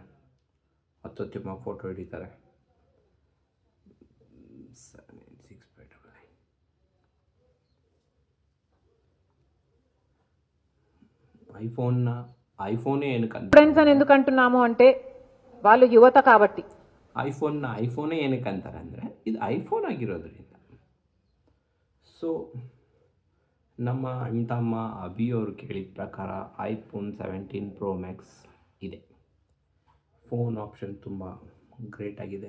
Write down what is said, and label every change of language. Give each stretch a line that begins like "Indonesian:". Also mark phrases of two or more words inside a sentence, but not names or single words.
Kannada: ಅತ್ಯುತ್ತಮವಾಗಿ ಫೋಟೋ ಹಿಡಿತಾರೆ. 78659.
Telugu: ఐఫోనే ఫ్రెండ్స్ అని ఎందుకు అంటున్నాము అంటే వాళ్ళు యువత కాబట్టి.
Kannada: ಐಫೋನೇ ಏನಕ್ಕೆ ಅಂತಾರೆ ಅಂದರೆ ಇದು ಐಫೋನ್ ಆಗಿರೋದ್ರಿಂದ. ಸೊ ನಮ್ಮ ಅಣ್ತಮ್ಮ ಅಭಿಯವರು ಕೇಳಿದ ಪ್ರಕಾರ iPhone 17 Pro Max ಇದೆ.
English: phone option
Kannada: ತುಂಬ ಗ್ರೇಟ್ ಆಗಿದೆ.